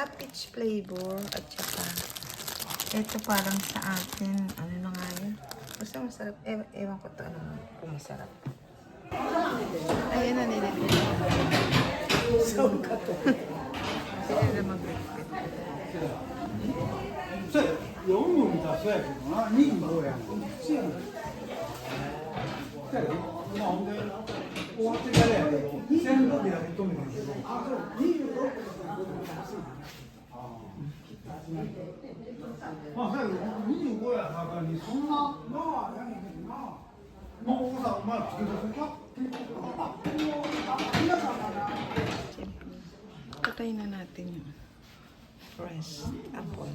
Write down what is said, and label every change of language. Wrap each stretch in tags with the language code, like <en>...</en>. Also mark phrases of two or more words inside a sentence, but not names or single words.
<en>Peach flavor.</en> <tl>At saka, ito parang sa atin. Ano na nga yun? Basta masarap. Ewan ko to. Ano kung masarap. Ayan na nilipit. So, kato. Sila na mag-repeat.</tl> <ja>そうや、読むみたいそうやけどな、2もやん。そうやねん。そうやで、まあほんで終わってからやけど、線路でやっとんねんけど。あ、そう、26個まあ、そうやけど、25やからにそんな、まあ、やねんけどな。もうさ、お前つけとくか。皆さんがな。</ja> <tl>Patayin na natin yung</tl> <en>fresh apple.</en>